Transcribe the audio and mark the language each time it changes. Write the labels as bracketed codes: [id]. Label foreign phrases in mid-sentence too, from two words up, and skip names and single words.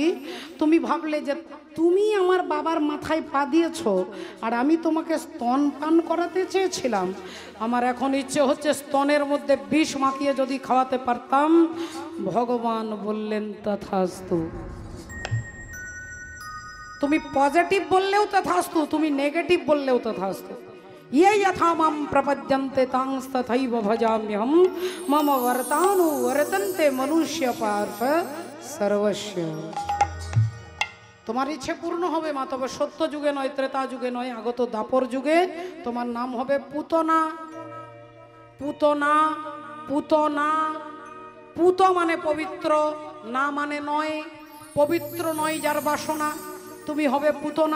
[bn] তুমি ভাবলে যে তুমি আমার বাবার মাথায় পা দিয়েছ, আর আমি তোমাকে স্তন পান করাতে চেয়েছিলাম। আমার এখন ইচ্ছে হচ্ছে স্তনের মধ্যে বিষ মাখিয়ে যদি খাওয়াতে পারতাম। ভগবান বললেন তথাস্তু। তুমি পজিটিভ বললেও তথাস্তু, তুমি নেগেটিভ বললেও তথাস্তু। [sa] ये यथा मां प्रपद्यन्ते तांस्तथैव भजाम्यहं मम वर्तानु वर्तन्ते मनुष्य पार्थ सर्वस्व। [bn] তোমার ইচ্ছে পূর্ণ হবে মা, তবে সত্য যুগে নয়, ত্রেতা যুগে নয়, আগত দাপর যুগে তোমার নাম হবে পুতনা। পুতনা, পুতনা, পুত মানে পবিত্র, না মানে নয়, পবিত্র নয় যার বাসনা, তুমি হবে পুতনা।